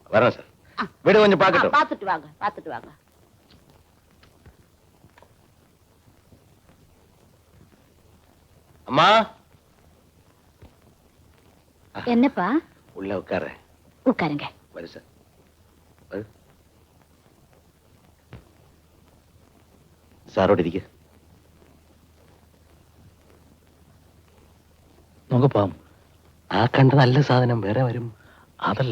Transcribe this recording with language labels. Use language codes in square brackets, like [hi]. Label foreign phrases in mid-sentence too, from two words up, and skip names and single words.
[ta] வரேன் சார். வீடு கொஞ்சம் பாக்கட்டும். பாத்துட்டு வாங்க, பாத்துட்டு வாங்க. அம்மா. என்னப்பா? உள்ள உட்காரு. உட்காருங்க. [ml] വരൂ സാർ. വരൂ. സാറോട് ഇരിക്കുക. നമുക്ക് പോവാം. ആ കണ്ട നല്ല സാധനം വേറെ വരും. അതല്ല,